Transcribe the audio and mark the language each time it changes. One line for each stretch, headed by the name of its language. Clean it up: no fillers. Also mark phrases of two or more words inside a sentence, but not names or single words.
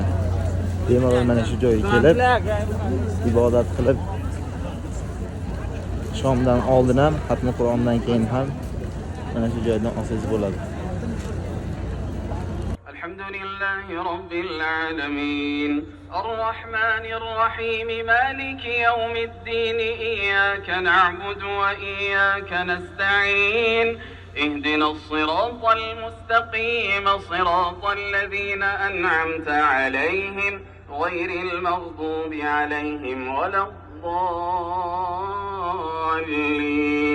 Uzbek: Bemalol mana shu joyga kelib ibodat qilib shomdan oldin ham, xatm Qur'ondan keyin ham mana shu joydan olsangiz bo'ladi.
Arabic: الحمد لله رب العالمين الرحمن الرحيم, مالك يوم الدين إياك نعبد وإياك نستعين. اهدنا الصراط المستقيم صراط الذين أنعمت عليهم غير المغضوب عليهم ولا الضالين.